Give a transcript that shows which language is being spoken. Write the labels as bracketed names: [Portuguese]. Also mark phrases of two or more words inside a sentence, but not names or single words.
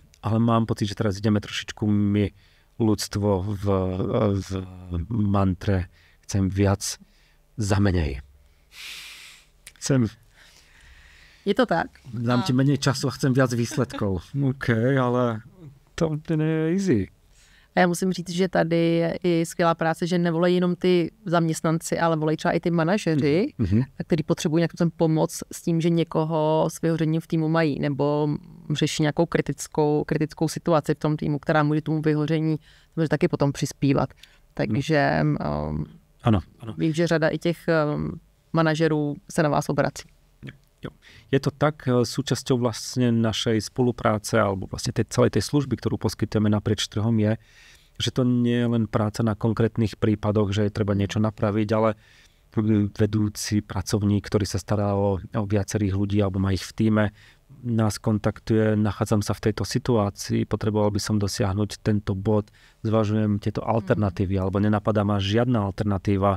[Slovak] Ale mám pocit, že teraz ideme trošičku my, ľudstvo v mantre, chcem viac za menej. Je to tak. Dám ti menej času a chcem viac výsledkov. OK, ale to nie je easy. [Czech] A já musím říct, že tady je i skvělá práce, že nevolají jenom ty zaměstnanci, ale volají třeba i ty manažeři, kteří potřebují nějakou pomoc s tím, že někoho s vyhořením v týmu mají, nebo řeší nějakou kritickou situaci v tom týmu, která může tomu vyhoření taky potom přispívat. Takže ano. vím, že řada i těch manažerů se na vás obrací. Jo. [Slovak] Je to tak, súčasťou vlastne našej spolupráce alebo vlastne celej tej služby, ktorú poskytujeme naprieč trhom je, že to nie je len práca na konkrétnych prípadoch, že je treba niečo napraviť, ale vedúci pracovník, ktorý sa stará o viacerých ľudí alebo má ich v tíme, nás kontaktuje, nachádzam sa v tejto situácii, potreboval by som dosiahnuť tento bod, zvažujem tieto alternatívy, alebo nenapadá ma žiadna alternatíva.